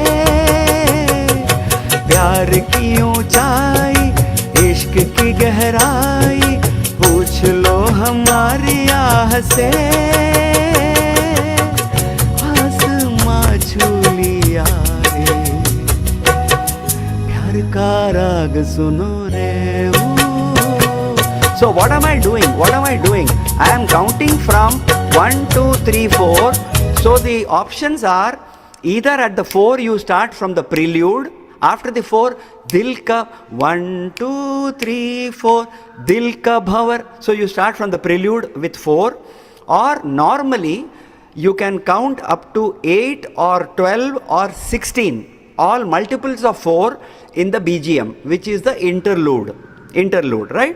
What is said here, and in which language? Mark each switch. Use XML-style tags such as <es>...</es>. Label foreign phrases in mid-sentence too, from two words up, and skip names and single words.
<hi>प्यार की ऊंचाई, इश्क की गहराई, पूछ लो हमारी आह से। का राग सुनो रे।</hi> <en>So what am I doing? What am I doing? I am counting from 1, 2, 3, 4. So the options are either at the 4 you start from the prelude. After the 4,</en> <hi>दिल का 1, 2, 3, 4, दिल का भँवर.</hi> <en>So you start from the prelude with 4. Or normally you can count up to 8 or 12 or 16. All multiples of 4 in the BGM, which is the interlude, right?</en>